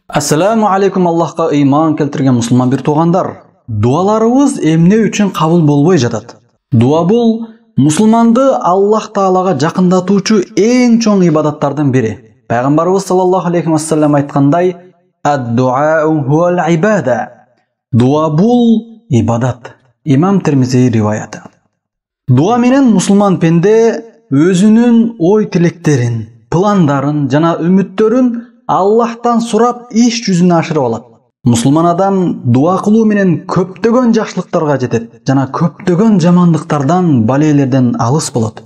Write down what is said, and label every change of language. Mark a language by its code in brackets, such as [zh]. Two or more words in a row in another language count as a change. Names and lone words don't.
[ar] السلام عليكم, [ky] Аллахка ыйман келтирген мусулман бир туугандар. Dualarыбыз эмне үчүн кабыл болбой жатат? Дуа бул мусулманды Аллах Таалага жакындатуучу эң чоң ибадаттардын бири. Пайгамбарыбыз [ar] صلى الله عليه وسلم [ky] айткандай: [ar] "الدعاء هو العبادة." [ky] Дуа бул ибадат. Имам Термизи риваяты. Дуа менен мусулман пенде өзүнүн ой тилектерин, пландарын жана үмүттөрүн Аллахтан сурап иш жүзүнө ашырып алат. Мусулман адам дуа кылуу менен көптөгөн жакшылыктарга жетет жана көптөгөн жамандыктардан, балейлерден алыс болот.